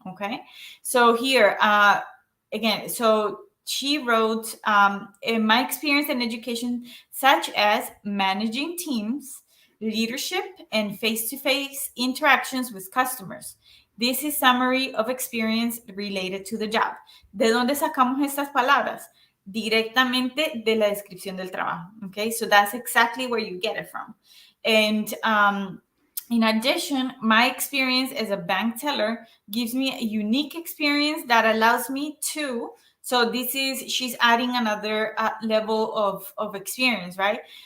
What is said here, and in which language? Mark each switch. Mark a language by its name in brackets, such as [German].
[English] Okay, so here again, so she wrote, in my experience in education, such as managing teams, leadership, and face-to-face interactions with customers. This is summary of experience related to the job. [Spanish] ¿De dónde sacamos estas palabras? Directamente de la descripción del trabajo. [English] Okay, so that's exactly where you get it from. And in addition, my experience as a bank teller gives me a unique experience that allows me to, so she's adding another level of experience, right?